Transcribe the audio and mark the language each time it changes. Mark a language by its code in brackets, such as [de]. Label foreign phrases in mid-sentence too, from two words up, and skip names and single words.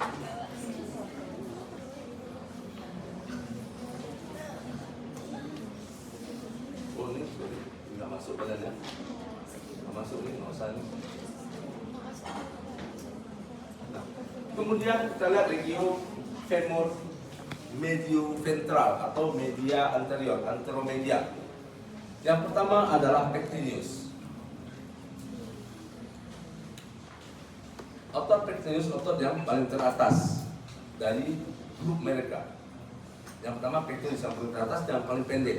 [id] Oh ini nggak masuk badannya, nggak masuk ini, nggak usah ini. Kemudian kita lihat [la] regio femur medio ventral [id] atau [la] media anterior, [id] anteromedia. Yang pertama adalah pectineus. Otot pectineus otot yang paling teratas dari grup mereka. Yang pertama pectineus yang paling teratas dan yang paling pendek.